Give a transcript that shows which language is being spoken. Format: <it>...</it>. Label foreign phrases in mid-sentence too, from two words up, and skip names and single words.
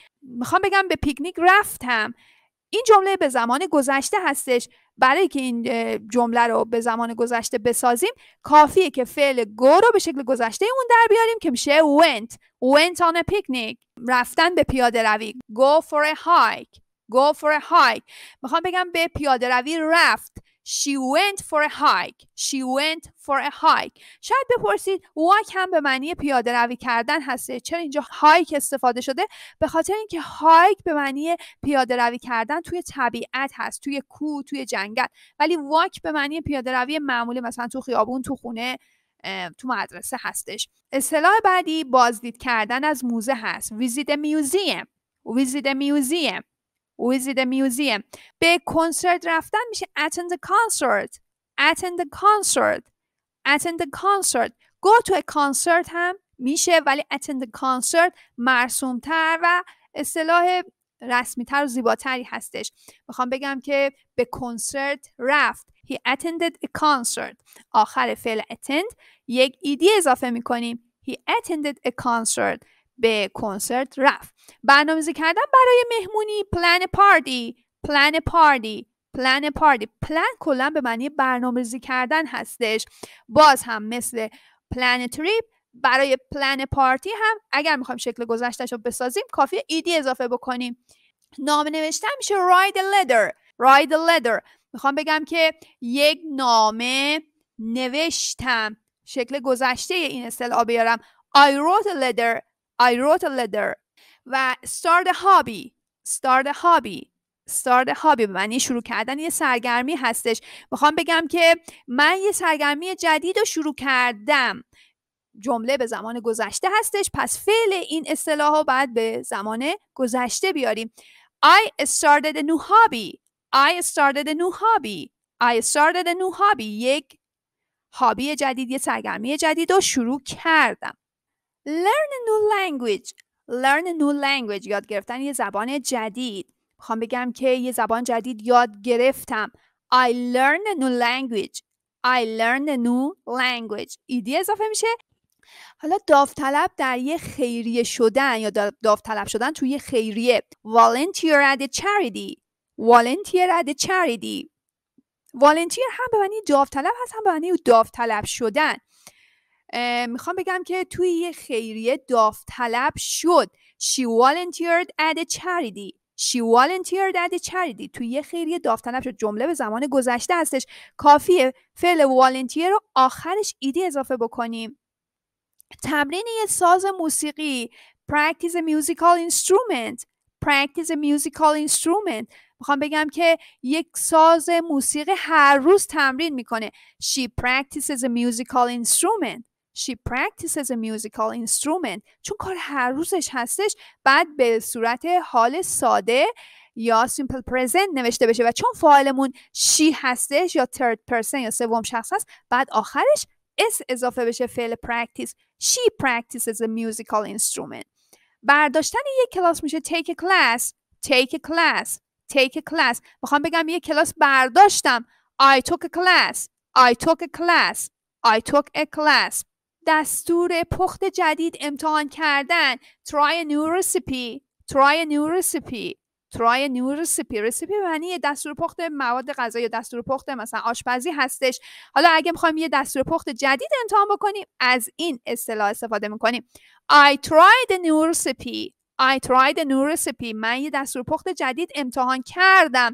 <fa>میخوام بگم به پیکنیک رفتم. این جمله به زمان گذشته هستش. برای که این جمله رو به زمان گذشته بسازیم کافیه که فعل go رو به شکل گذشته اون در بیاریم که میشه</fa> <en>went on a picnic.</en> <fa>رفتن به پیاده روی</fa> <en>go for a hike. go for a hike.</en> <fa>میخوام بگم به پیاده روی رفت.</fa> <en>She went for a hike. She went for a hike.</en> <fa>شاید بپرسید walk هم به معنی پیاده روی کردن هسته. چرا اینجا hike استفاده شده؟ به خاطر اینکه hike به معنی پیاده روی کردن توی طبیعت هست، توی کوه، توی جنگل، ولی walk به معنی پیاده روی معمولی مثلا تو خیابون، تو خونه، تو مدرسه هستش. اصطلاح بعدی بازدید کردن از موزه هست.</fa> <en>visit a museum. visit a museum. visit a museum.</en> <fa>به کنسرت رفتن میشه</fa> <en>attend a concert. attend a concert. attend a concert. go to a concert</en> <fa>هم میشه ولی</fa> <en>attend a concert</en> <fa>مرسوم‌تر و اصطلاح رسمی‌تر و زیباتری هستش. میخوام بگم که به کنسرت رفت.</fa> <en>He attended a concert.</en> <fa>آخر فعل attend یک ایدی اضافه میکنیم.</fa> <en>He attended a concert.</en> <fa>به کنسرت رفت. برنامه‌ریزی کردن برای مهمونی</fa> <en>plan a party. plan a party. plan a party. plan</en> <fa>کلا به معنی برنامه‌ریزی کردن هستش. باز هم مثل</fa> <en>plan a trip</en> <fa>برای</fa> <en>plan a party</en> <fa>هم اگر میخوایم شکل گذشته‌شو رو بسازیم کافیه ایدی اضافه بکنیم. نامه نوشتن میشه</fa> <en>write a letter. write a letter.</en> <fa>میخوام بگم که یک نامه نوشتم. شکل گذشته این اصطلاح بیارم.</fa> <en>I wrote a letter. I wrote a letter. و start a hobby. start a hobby. start a hobby</en> <fa>به معنی شروع کردن یه سرگرمی هستش. میخوام بگم که من یه سرگرمی جدید رو شروع کردم. جمله به زمان گذشته هستش پس فعل این اصطلاح رو باید به زمان گذشته بیاریم.</fa> <en>I started a new hobby. I started a new hobby. I started a new hobby.</en> <fa>یک هابی جدید، یه سرگرمی جدید رو شروع کردم.</fa> <en>Learn a new language. Learn a new language.</en> <fa>یاد گرفتن یه زبان جدید. میخوام بگم که یه زبان جدید یاد گرفتم.</fa> <en>I learned a new language. I learned a new language.</en> <fa>ایدی اضافه میشه. حالا داوطلب در یه خیریه شدن یا داوطلب شدن توی یه خیریه.</fa> <en>Volunteer at a charity. Volunteer at a charity.</en> <fa>Volunteer هم به معنی داوطلب هست هم به معنی داوطلب شدن. میخوام بگم که توی یه خیریه داوطلب شد.</fa> <en>She volunteered at a charity. She volunteered at a charity.</en> <fa>توی یه خیریه داوطلب شد. جمله به زمان گذشته هستش. کافیه فعل volunteer رو آخرش ایدی اضافه بکنیم. تمرین یه ساز موسیقی.</fa> <en>Practice a musical instrument. Practice a musical instrument.</en> <fa>میخوام بگم که یک ساز موسیقی هر روز تمرین میکنه.</fa> <en>She practices a musical instrument. She practices a musical instrument.</en> <fa>چون کار هر روزش هستش بعد به صورت حال ساده یا</fa> <en>simple present</en> <fa>نوشته بشه و چون فاعلمون she هستش یا</fa> <en>third person</en> <fa>یا سوم شخص هست بعد آخرش اس اضافه بشه فعل practice.</fa> <en>She practices a musical instrument.</en> <fa>برداشتن یک کلاس میشه</fa> <en>take a class. Take a class. Take a class.</en> <fa>میخوام بگم یک کلاس برداشتم.</fa> <en>I took a class. I took a class. I took a class.</en> <fa>دستور پخت جدید امتحان کردن.</fa> <en>Try a new recipe. Try a new recipe. Try a new recipe. recipe</en> <fa>معنی دستور پخت مواد غذایی یا دستور پخت مثلا آشپزی هستش. حالا اگه میخوایم یه دستور پخت جدید امتحان بکنیم از این اصطلاح استفاده میکنیم.</fa> <en>I tried a new recipe. I tried a new recipe.</en> <fa>من یه دستور پخت جدید امتحان کردم.</fa>